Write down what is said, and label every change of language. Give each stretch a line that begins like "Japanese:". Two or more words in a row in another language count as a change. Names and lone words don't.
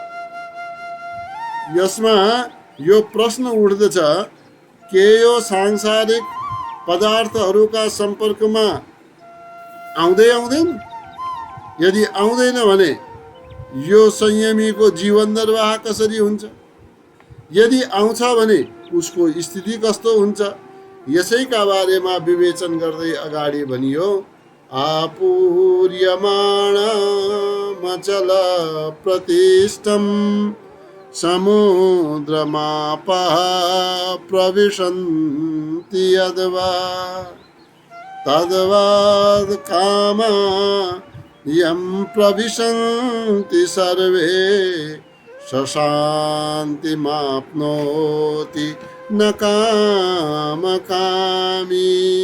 Nepali: यसमा यो प्रश्न उठ्दछ के यो सांसारिक पदार्थहरूका सम्पर्कमा आउँदैन? यदि आउँदैन भने यो संयमीको जीवन निर्वाह कसरी हुन्छ? यदि आउँछ भने उसको स्थिति कस्तो हुन्छ? यसैका बारेमा विवेचन गर्दै अगाडि भनियो,
Sanskrit: आपूर्यमाणमचल प्रतिष्ठं समुद्रमापः प्रविशन्ति यद्वा तद्वद् कामा यं प्रविशन्ति सर्वे सशान्तिमाप्नोति न कामकामी।